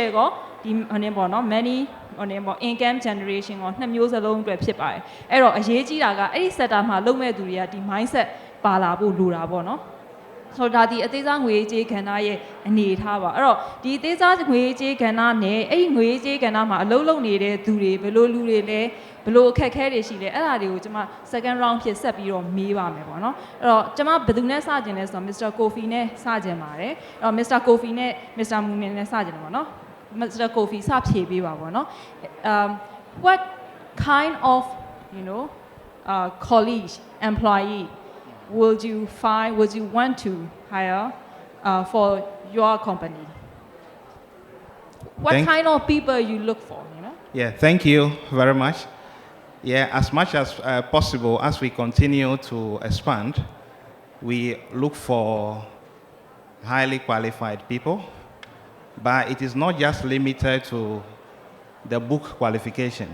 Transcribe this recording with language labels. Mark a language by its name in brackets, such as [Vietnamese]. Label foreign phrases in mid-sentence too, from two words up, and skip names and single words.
[Burmese] ကောဒီဟိုနေပေါ့နော် money ဟိုနေပေါ့ [English] income generation [Burmese] ကောနှစ်မျိုးစလုံးအတွက်ဖြစ်ပါတယ်အဲ့တော့အရေးကြီးတာကအဲ့ဒီ sector မှာလုပ်မဲ့သူတွေကဒီ mindset ပါလာဖို့လိုတာပေါ့နော်ဆိုတော့ဒါဒီအသေးစားငွေကြေးကဏ္ဍရဲ့အနေအထားပါအဲ့တော့ဒီအသေးစားငွေကြေးကဏ္ဍနဲ့အဲ့ဒီငွေကြေးကဏ္ဍမှာအလုပ်လုပ်နေတဲ့သူတွေဘယ်လိုလူတွေလဲဘယ်လိုအခက်အခဲတွေရှိလဲအဲ့ဒါတွေကိုကျွန်မ [English] second round [Burmese] ဖြစ်ဆက်ပြီးတော့မေးပါမယ်ပေါ့နော်အဲ့တော့ကျွန်မဘယ်သူနဲ့စကြင်လဲဆိုတော့ Mr. Kofi နဲ့စကြင်ပါတယ်အဲ့တော့ Mr. Kofi နဲ့ Mr. Mumin နဲ့စကြင်တယ်ပေါ့နော် Mr. Kofi စဖြေပေးပါပေါ့နော် [English] what kind of colleague employee would you want to hire for your company? What kind of people you look for, Yeah, thank you very much. Yeah, as much as possible, as we continue to expand, we look for highly qualified people, but it is not just limited to the book qualification.